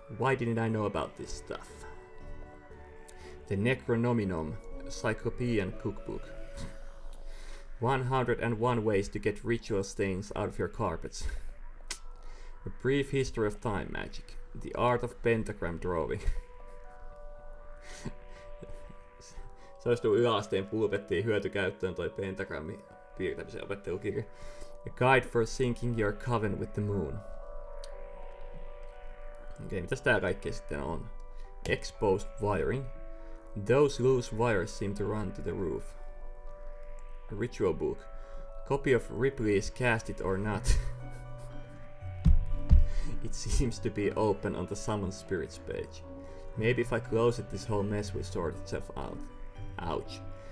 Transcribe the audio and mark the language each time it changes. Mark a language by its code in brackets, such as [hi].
[en] Why didn't I know about this stuff? The Necronominom, Cyclopean Cookbook. 101 ways to get ritual stains out of your carpets. A brief history of time magic. The art of pentagram drawing. [fi] Se olisi tullut yläasteen pulpettiin hyötykäyttöön toi pentagrammin piirtämisen opettelukirja. [en] A guide for syncing your coven with the moon. [fi] Okei, mitäs tää kaikkea sitten on? [en] Exposed wiring. Those loose wires seem to run to the roof. A ritual book. Copy of Ripley's Cast It or Not. It seems to be open on the Summon Spirits page. Maybe if I close it, this whole mess will sort itself out. Ouch.